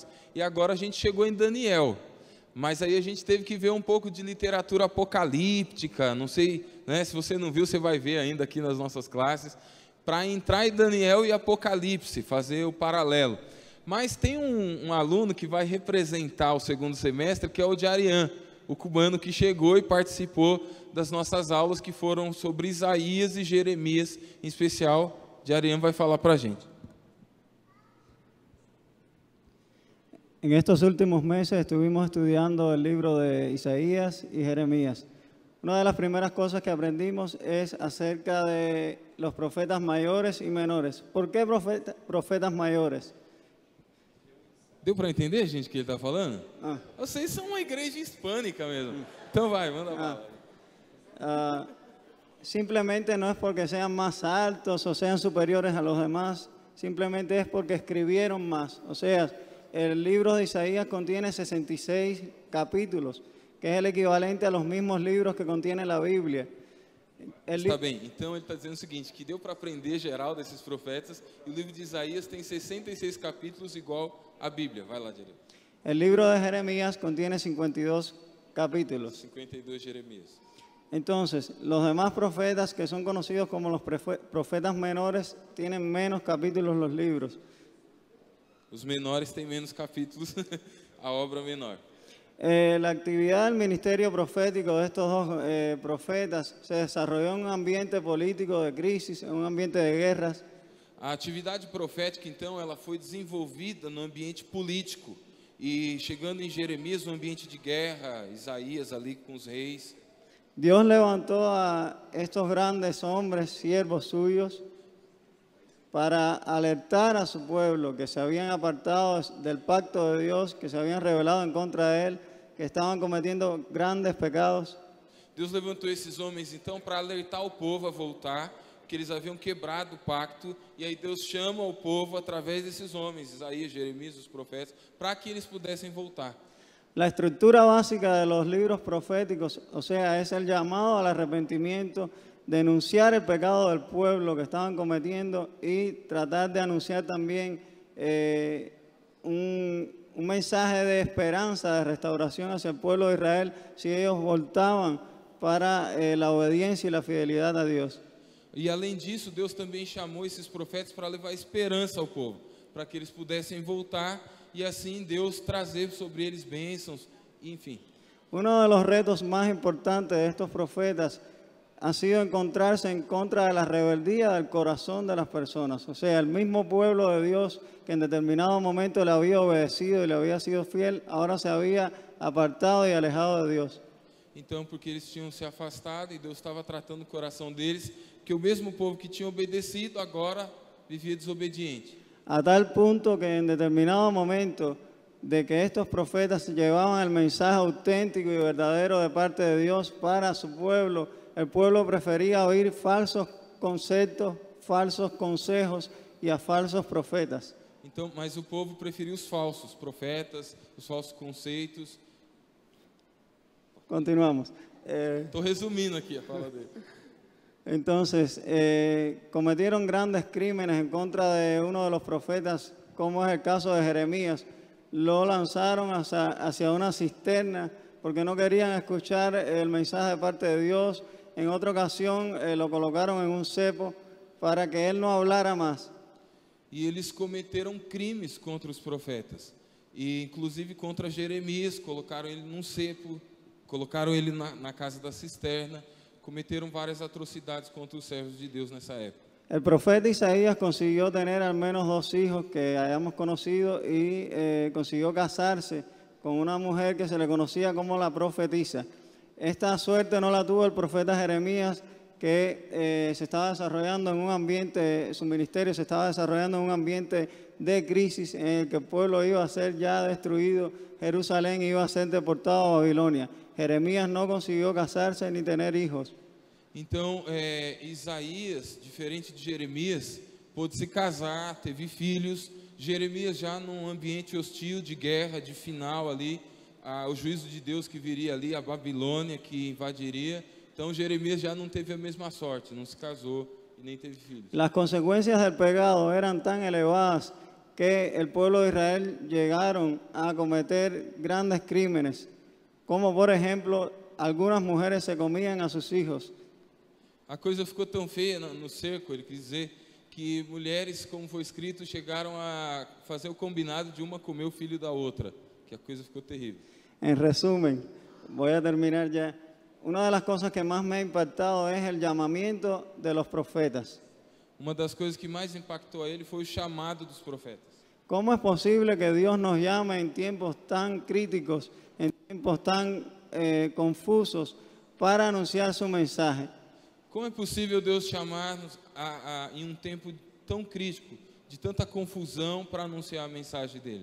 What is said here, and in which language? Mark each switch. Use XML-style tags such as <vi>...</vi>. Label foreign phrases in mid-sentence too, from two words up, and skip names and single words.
<pt>E agora a gente chegou em Daniel, mas aí a gente teve que ver um pouco de literatura apocalíptica, não sei, né, se você não viu, você vai ver ainda aqui nas nossas classes, para entrar em Daniel e Apocalipse, fazer o paralelo. Mas tem um aluno que vai representar o segundo semestre, que é o de Arian, o cubano que chegou e participou das nossas aulas, que foram sobre Isaías e Jeremias, em especial, de Arian vai falar para a gente.</pt> <es>En estos últimos meses estuvimos estudiando el libro de Isaías y Jeremías. Una de las primeras cosas que aprendimos es acerca de los profetas mayores y menores. ¿Por qué profetas mayores?</es> <pt>Deu para entender, gente, o que ele está falando? Vocês são uma igreja hispânica mesmo. Então vai, manda bala.</pt> <es>Simplemente no es porque sean más altos o sean superiores a los demás, simplemente es porque escribieron más. O sea, el libro de Isaías contiene 66 capítulos, que es el equivalente a los mismos libros que contiene la Biblia.</es> <pt>Está bem, então ele está dizendo o seguinte, que deu para aprender geral desses profetas, e o livro de Isaías tem 66 capítulos igual a Bíblia. Vai lá, direito.</pt> <es>El libro de Jeremías contiene 52 capítulos.</es> <pt>52 Jeremias.</pt> <es>Entonces, los demás profetas que son conocidos como los profetas menores tienen menos capítulos los libros.</es> <pt>Os menores têm menos capítulos, a obra menor.</pt> <es>La actividad del ministerio profético de estos dos profetas se desarrolló en un ambiente político de crisis, en un ambiente de guerras.</es> <pt>A atividade profética, então, ela foi desenvolvida no ambiente político e chegando em Jeremias, no ambiente de guerra, Isaías ali com os reis.</pt> <es>Dios levantó a estos grandes hombres, siervos suyos, para alertar a su pueblo que se habían apartado del pacto de Dios, que se habían rebelado en contra de él, que estaban cometiendo grandes pecados.</es> <pt>Deus levantou esses homens então para alertar o povo a voltar, que eles haviam quebrado o pacto, e aí Deus chama o povo através desses homens, Isaías, Jeremias, os profetas, para que eles pudessem voltar.</pt> <es>La estructura básica de los libros proféticos, o sea, es el llamado al arrepentimiento, denunciar el pecado del pueblo que estaban cometiendo y tratar de anunciar también un mensaje de esperanza, de restauración hacia el pueblo de Israel si ellos voltaban para la obediencia y la fidelidad a Dios.</es> <pt>E além disso, Deus também chamou esses profetas para levar esperança ao povo, para que eles pudessem voltar e assim Deus trazer sobre eles bênçãos, enfim.</pt> <es>Uno de los retos más importantes de estos profetas ha sido encontrarse en contra de la rebeldía del corazón de las personas. O sea, el mismo pueblo de Dios que en determinado momento le había obedecido y le había sido fiel, ahora se había apartado y alejado de Dios.</es> <pt>Então, porque eles tinham se afastado e Deus estava tratando o coração deles, que o mesmo povo que tinha obedecido agora vivia desobediente.</pt> <es>A tal punto que en determinado momento de que estos profetas llevaban el mensaje auténtico y verdadero de parte de Dios para su pueblo, el pueblo prefería oír falsos conceptos, falsos consejos y a falsos profetas.</es> <pt>Então, mas o povo preferiu os falsos profetas, os falsos conceitos. Continuamos. Estou resumindo aqui a fala dele.</pt> <es>Entonces, cometieron grandes crímenes en contra de uno de los profetas, como es el caso de Jeremías. Lo lanzaron hacia una cisterna porque no querían escuchar el mensaje de parte de Dios. En otra ocasión lo colocaron en un cepo para que él no hablara más.</es> <pt>E eles cometeram crimes contra os profetas, e inclusive contra Jeremias, colocaram ele num cepo, colocaram ele na casa da cisterna, cometeram várias atrocidades contra os servos de Deus nessa época.</pt> <es>El profeta Isaías consiguió tener al menos 2 hijos que hayamos conocido y consiguió casarse con una mujer que se le conocía como la profetisa. Esta suerte no la tuvo el profeta Jeremías, que se estaba desarrollando en un ambiente, su ministerio se estaba desarrollando en un ambiente de crisis en el que el pueblo iba a ser ya destruido, Jerusalén iba a ser deportado a Babilonia. Jeremías no consiguió casarse ni tener hijos.</es> <pt>Então, Isaías, diferente de Jeremias, pôde se casar, teve filhos. Jeremias já num ambiente hostil, de guerra, de final ali, o juízo de Deus que viria ali, a Babilônia que invadiria. Então, Jeremias já não teve a mesma sorte, não se casou e nem teve filhos.</pt> <es>Las consecuencias del pecado eran tan elevadas que el pueblo de Israel llegaron a cometer grandes crímenes, como por ejemplo, algunas mujeres se comían a sus hijos.</es> <pt>A coisa ficou tão feia no cerco, ele quis dizer, que mulheres, como foi escrito, chegaram a fazer o combinado de uma comer o filho da outra, que a coisa ficou terrível.</pt> <es>En resumen, voy a terminar ya. Una de las cosas que más me ha impactado es el llamamiento de los profetas.</es> <pt>Uma das coisas que mais impactou a ele foi o chamado dos profetas.</pt> <es>¿Cómo es posible que Dios nos llame en tiempos tan críticos, en tiempos tan confusos, para anunciar su mensaje?</es> <pt>Como é possível Deus chamar-nos em tempo tão crítico, de tanta confusão, para anunciar a mensagem dele?</pt>